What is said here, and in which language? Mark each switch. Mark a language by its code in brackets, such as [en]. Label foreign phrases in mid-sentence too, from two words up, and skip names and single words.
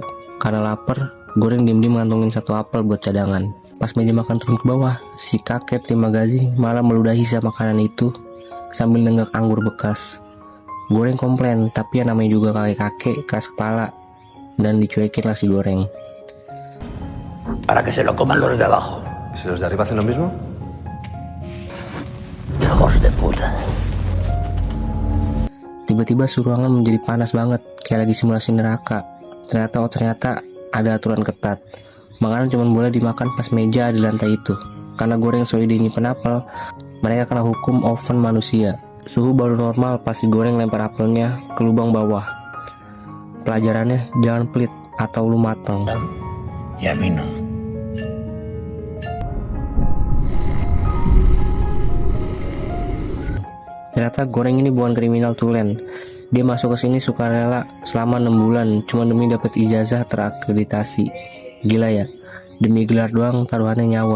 [id] Karena lapar, Goreng diem-diem ngantongin 1 apel buat cadangan. Pas meja makan turun ke bawah, si kakek Trimagazi malah meludahi sisa makanan itu sambil nenggak anggur bekas. Goreng komplain, tapi yang namanya juga kakek-kakek keras kepala, dan dicuekin lah si Goreng. [es] Para que se lo coman los de abajo. ¿Y si los de arriba hacen lo mismo? Hijos de puta. [id] Tiba-tiba ruangan menjadi panas banget, kayak lagi simulasi neraka. Ternyata ada aturan ketat. Makanan cuma boleh dimakan pas meja di lantai itu. Karena Goreng solidnya penapel, mereka kena hukum oven manusia. Suhu baru normal pas digoreng lempar apelnya ke lubang bawah. Pelajarannya, jangan pelit atau lu mateng. [es] Y a mí no. [id] Ternyata Goreng ini bukan kriminal tulen. Dia masuk ke sini sukarela selama 6 bulan cuma demi dapat ijazah terakreditasi. Gila ya, demi gelar doang taruhannya nyawa.